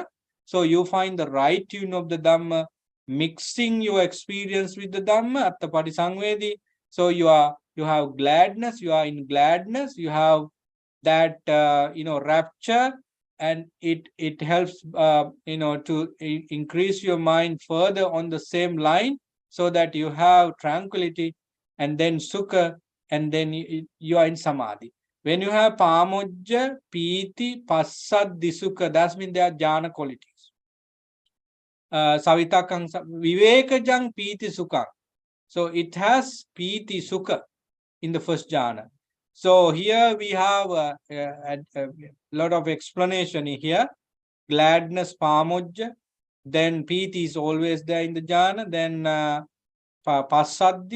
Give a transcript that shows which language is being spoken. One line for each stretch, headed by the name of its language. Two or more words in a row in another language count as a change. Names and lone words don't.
English: So you find the right tune of the Dhamma, mixing your experience with the Dhamma,
Pali: Atta Patisangvedi,
English: So you have gladness, you are in gladness, you have that rapture, and it helps to increase your mind further on the same line, so that you have tranquility, and then sukha, and then you are in samadhi. When you have
Pali: pamojja, piti, passaddhi, sukha,
English: that means they are jhana qualities.
Pali: Savitakang vivekajang piti sukha.
English: So it has
Pali: piti sukha
English: in the first jhana. So here we have a lot of explanation here. Gladness, pamojja, then piti is always there in the jhana, then passaddhi.